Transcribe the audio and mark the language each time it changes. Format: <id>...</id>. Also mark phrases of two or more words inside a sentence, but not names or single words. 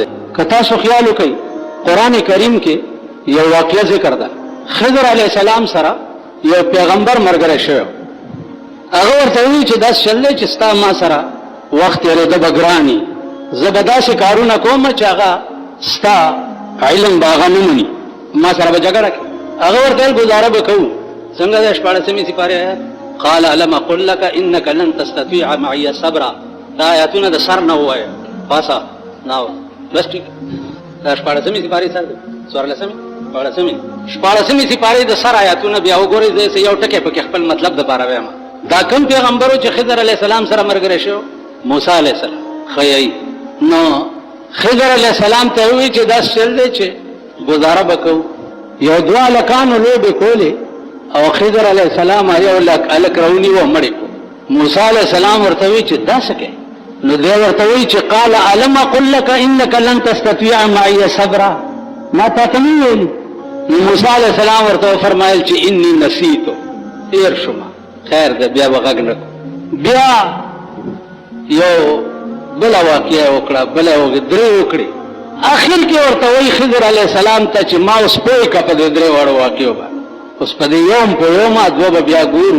<ps>که تاسو خیال وکئ قرآن کریم کې یو واقعه ذکر ده، خضر</ps> <ar>علیه السلام</ar> <ps>سره یو پیغمبر ملګری شوی، هغه ورته وایي چې داسې چل دی چې ستا ما سره وخت تېرېده به ګراني، زه به داسې کارونه کوم چې هغه ستا علم به هغه نه مني، ما سره به جګړه کوي. هغه ورته ویل ګزاره به کوو. څنګه دی 14 سپارې آیات؟</ps> <ar>قال الم اقل لك انك لن تستطيع معي صبرا.</ar> <ps>دا آیاتونه د سر نه ووایه، پاسه نه بس ټیک. دا 14 سپارې سر دی، 14 سپارې د سر آیاتونه بیا وګورئ، زه یو ټکی پکې خپل مطلب دپاره وایم. دا کوم پیغمبرو چې خضر</ps> <ar>علیه السلام</ar> <ps>سره ملګری شو؟ موسی علیه السلام. ښیي نو خضر</ps> <ar>علیه السلام</ar> <ps>ته ووایي چې داسې چل دی چې ګزاره به کوو. یو دوه هلکانو لوبې کولې او خضر</ps> <ar>علیه السلام</ar> <ps>یو هلک راونیو مړې کړو. موسی</ps> <ar>علیه السلام</ar> <ps>ورته وایي چې دا څه کوې؟ نو دی ورته وایي چې</ps> <ar>قال الم اقل لك انك لن تستطيع معي صبرا،</ar> <ps>ما تا ته نه ویلي؟ نو موسی</ps> <ar>علیه السلام</ar> <ps>ورته وفرمایل چې</ps> <ar>انی نسیتو،</ar> <ps>هېر شوم. خیر ده بیا به غږ نه کړو. بیا یو بله واقعه وکړه، بله درې وکړې. اخر کې ورته وایي خضر</ps> <ar>علیه السلام</ar> <ps>ته چې ما اوس پوه کړه په دې درې واړو واقعو باندې، اوس په دې یوم په یومه دوه به بیا ګورو.</ps>